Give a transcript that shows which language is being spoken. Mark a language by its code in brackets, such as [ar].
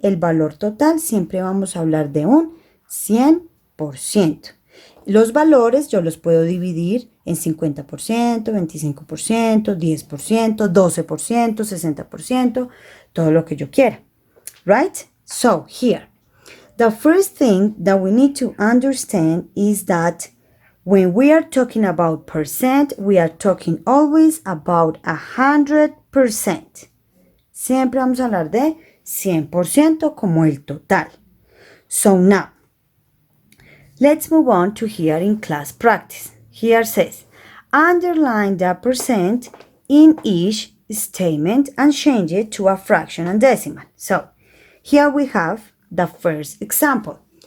[es] El valor total siempre vamos a hablar de un 100%. Los valores yo los puedo dividir en 50%, 25%, 10%, 12%, 60%, todo lo que yo quiera. [en] Right? So, here. The first thing that we need to understand is that when we are talking about percent, we are talking always about 100%. [es] Siempre vamos a hablar de 100% como el total. [en] So now, let's move on to here in class practice. Here says, underline the percent in each statement and change it to a fraction and decimal. So, here we have the first example.